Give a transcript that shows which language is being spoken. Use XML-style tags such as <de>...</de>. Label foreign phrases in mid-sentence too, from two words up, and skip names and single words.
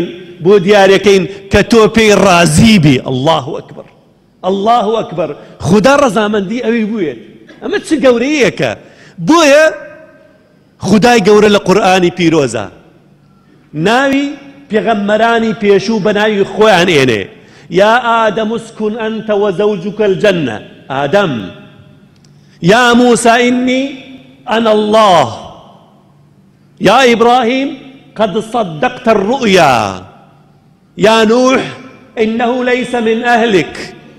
<ckb>بۆ دیارەکەین کە تۆ پێی ڕازی بی</ckb> <ar>الله ئەکبەر الله ئەکبەر</ar> <ckb>خدا ڕەزامەندی ئەوەی بووێت ئەمە چ گەورەیەکە بۆیە خدای گەورە لە قورئانی پیرۆزە ناوی پێغەمبەرانی پێشوو بە ناوی خۆیان ئێنێ</ckb> <ar>یا ئادەم اسكن أنت وزوجك الجنة آدم يا موسى إني أنا الله يا إبراهيم قد صدقت الرؤيا يا نوح إنه ليس من أهلك</ar>